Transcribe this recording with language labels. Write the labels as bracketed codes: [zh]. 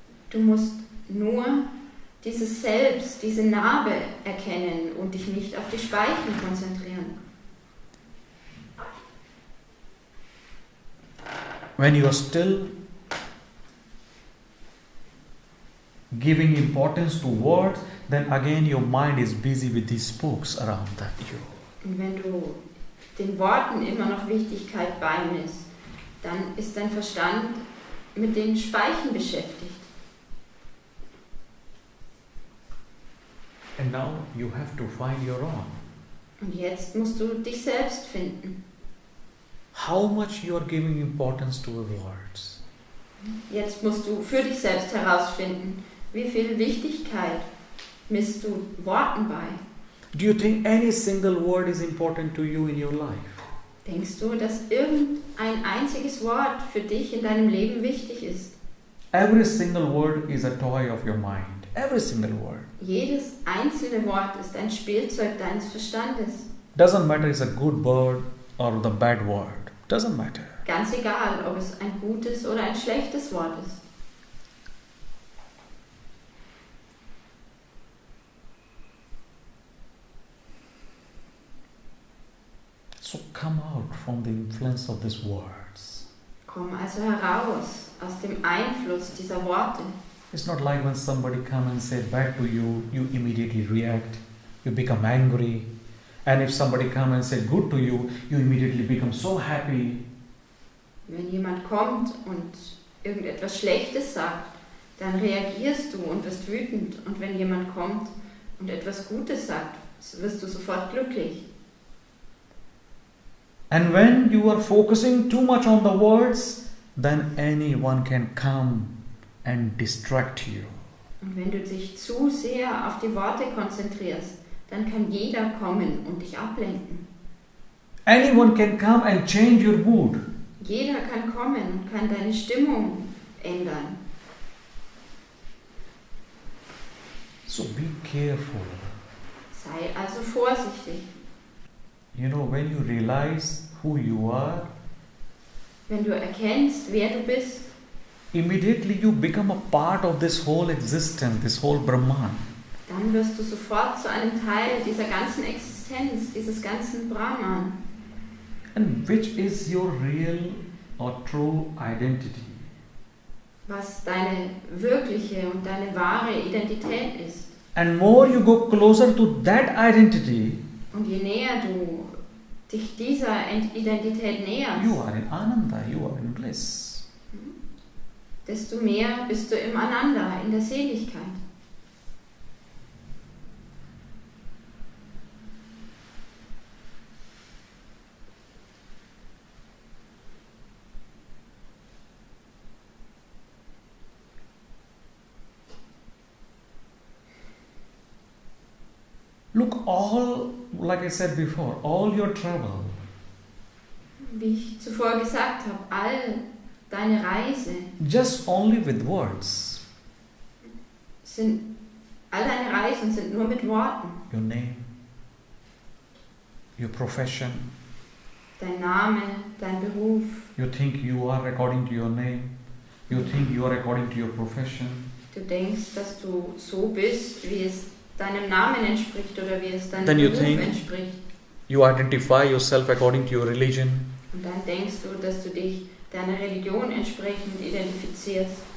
[de] Du musst nur dieses Selbst, diese Narbe erkennen und dich nicht auf die Speichen konzentrieren. [en] When you are still giving importance to words, then again your mind is busy with these spokes around that you. [de] Und wenn du den Worten immer noch Wichtigkeit beimisst, dann ist dein Verstand mit den Speichen beschäftigt. [en] And now you have to find your own. [de] Und jetzt musst du dich selbst finden. [en] How much you are giving importance to your words. [de] Jetzt musst du für dich selbst herausfinden, wie viel Wichtigkeit misst du Worten bei. [en] Do you think any single word is important to you in your life? [de] Denkst du, dass irgendein einziges Wort für dich in deinem Leben wichtig ist? [en] Every single word is a toy of your mind. Every single word. [de] Jedes einzelne Wort ist ein Spielzeug deines Verstandes. [en] Doesn't matter it's a good word or the bad word. Doesn't matter. [de] Ganz egal, ob es ein gutes oder ein schlechtes Wort ist. [en] So come out from the influence of these words. [de] Komm also heraus aus dem Einfluss dieser Worte. [en] It's not like when somebody come and say bad to you, you immediately react, you become angry. And if somebody come and say good to you, you immediately become so happy. [de] Wenn jemand kommt und irgendetwas Schlechtes sagt, dann reagierst du und wirst wütend. Und wenn jemand kommt und etwas Gutes sagt, wirst du sofort glücklich. [en] And when you are focusing too much on the words, then anyone can come and distract you. [de] Und wenn du dich zu sehr auf die Worte konzentrierst, dann kann jeder kommen und dich ablenken. [en] Anyone can come and change your mood. [de] Jeder kann kommen und kann deine Stimmung ändern. [en] So be careful. [de] Sei also vorsichtig. [en] You know, when you realize who you are, [de] Wenn du erkennst, wer du bist, [en] immediately you become a part of this whole existence, this whole Brahman. [de] dann wirst du sofort zu einem Teil dieser ganzen Existenz, dieses ganzen Brahman. [en] And which is your real or true identity? [de] Was deine wirkliche und deine wahre Identität ist. [en] And more you go closer to that identity, [de] Und je näher du dich dieser Identität näherst, [en] you are in Ananda, you are in bliss. [de] desto mehr bist du im Ananda, in der Seligkeit. [en] Look, all, like I said before, all your trouble, [de] Wie ich zuvor gesagt habe, all deine Reise [en] just only with words. [de] all deine Reisen sind nur mit Worten. [en] Your name, your profession. [de] Dein Name, dein Beruf. [en] You think you are according to your name. You think you are according to your profession. [de] Du denkst, dass du so bist, wie es deinem Namen entspricht oder wie es deinem [en] Then you [de] Beruf [en] think- [de] entspricht. [en] You identify yourself according to your religion. [de] Und dann denkst du, dass du dich deiner Religion entsprechend identifizierst.